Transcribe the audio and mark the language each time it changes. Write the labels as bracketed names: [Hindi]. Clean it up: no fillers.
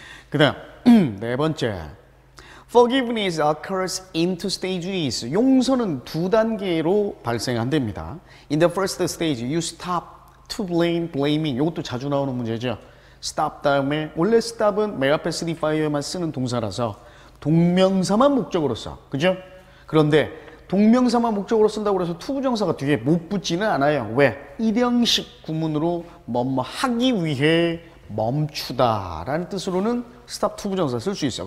[Korean] 그 다음 네 번째, [English] Forgiveness occurs in two stages. [Korean] 용서는 두 단계로 발생한답니다. [English] In the first stage, you stop to blame, blaming. [Korean] 이것도 자주 나오는 문제죠. stop 다음에 원래 stop은 맨 앞에 쓰리파이어만 쓰는 동사라서 동명사만 목적으로 써. 그죠? 그런데 동명사만 목적으로 쓴다고 해서 투부정사가 뒤에 못 붙지는 않아요. 왜? 일형식 구문으로 뭐뭐 하기 위해 멈추다 라는 뜻으로는 stop 투부정사 쓸 수 있어요.